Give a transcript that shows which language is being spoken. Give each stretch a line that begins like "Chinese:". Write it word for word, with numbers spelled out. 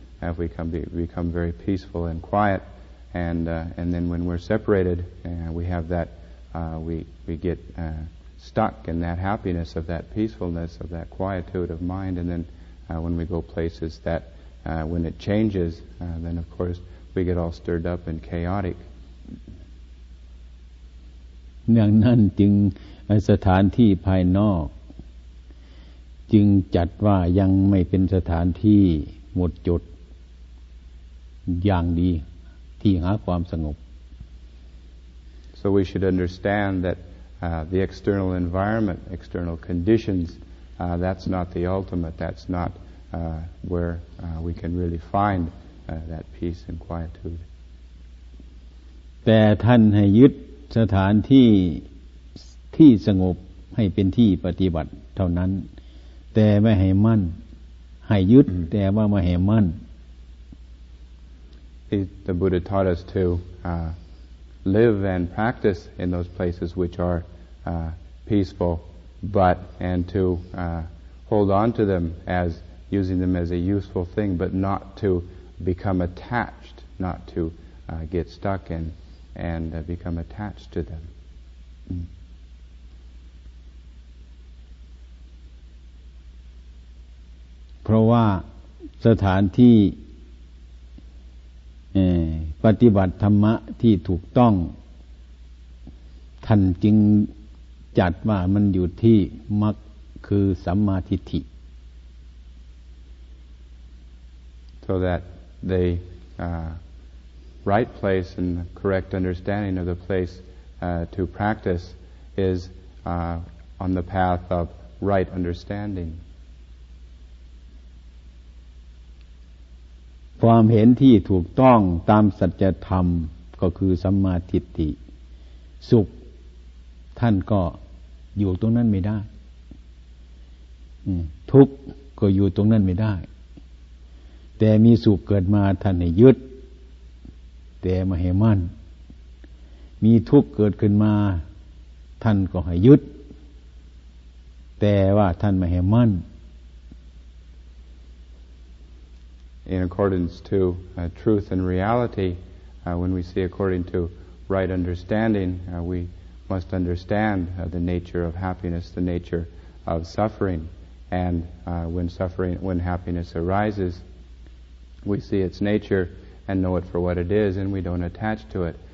English: If we come be, become very peaceful and quiet, and uh, and then when we're separated, uh, we have that uh, we we get uh, stuck in that happiness of that peacefulness, of that quietude of mind, and then uh, when we go places that uh, when it changes, uh, then of course we get all stirred up and chaotic.
Thai: ดังนั้นจึงสถานที่ภายนอกจึงจัดว่ายังไม่เป็นสถานที่หมดจดอย่างดีที่หาความสงบ
English: So we should understand that uh, the external environment, external conditions, uh, that's not the ultimate, that's not uh, where uh, we can really find uh, that peace and quietude.
Thai: แต่ท่านให้ยึดสถานที่ที่สงบให้เป็นที่ปฏิบัติเท่านั้นแต่ไม่ให้มั่นให้ยึด แต่ว่าไม่ให้มั่น
English: The Buddha taught us to uh, live and practice in those places which are uh, peaceful, but and to uh, hold on to them as using them as a useful thing, but not to become attached, not to uh, get stuck in. and uh, become attached to them.
Thai: เพราะว่าสถานที่เอ่อปฏิบัติธรรมะที่ถูกต้องท่านจึงจัดว่ามันอยู่ที่มรรคคือสัมมาทิฏฐิ
English: So that they uh,right place and the correct understanding of the place uh, to practice is uh, on the path of right understanding.
Thai: ความเห็นที่ถูกต้องตามสัจธรรมก็คือสัมมาทิฏฐิสุข ท่านก็อยู่ตรงนั้นไม่ได้ทุกข์ก็อยู่ตรงนั้นไม่ได้แต่มีสุขเกิดมาท่านให้ยึดแต่ไม่ให้มั่นมีทุกข์เกิดขึ้นมาท่านก็ให้ยึดแต่ว่าท่านไม่ให้มั่น
English: In accordance to uh, truth and reality, uh, when we see according to right understanding, uh, we must understand uh, the nature of happiness, the nature of suffering, and uh, when suffering, when happiness arises, we see its nature and know it for what it is, and we don't attach to it.